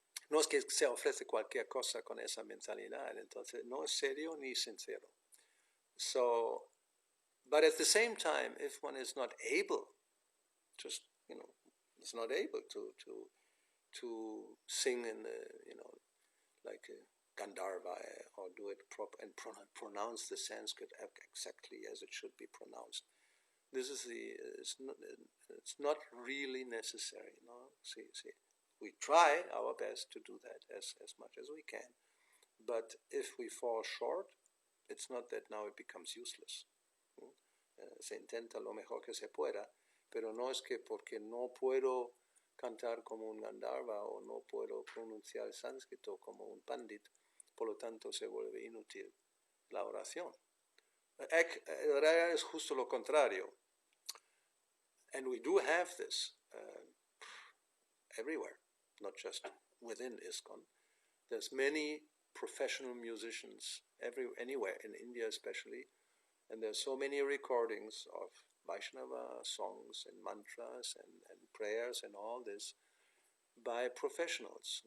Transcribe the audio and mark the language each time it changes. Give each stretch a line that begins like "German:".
Spanish: No es que se ofrece cualquier cosa con esa mentalidad. Entonces, no es serio ni sincero.
English: So, but at the same time, if one is not able, just, is not able to sing in the, like Gandharva, or do it proper and pronounce the Sanskrit exactly as it should be pronounced. This is it's not really necessary. No, see, we try our best to do that as much as we can, but if we fall short, it's not that now it becomes useless.
Spanish: Se intenta lo mejor que se pueda, pero no es que porque no puedo cantar como un Gandharva o no puedo pronunciar el sánscrito como un pandit, por lo tanto se vuelve inútil la oración. En realidad es justo lo contrario.
English: And we do have this everywhere, not just within ISKCON. There's many professional musicians anywhere, in India especially, and there's so many recordings of Vaishnava songs and mantras and prayers and all this by professionals.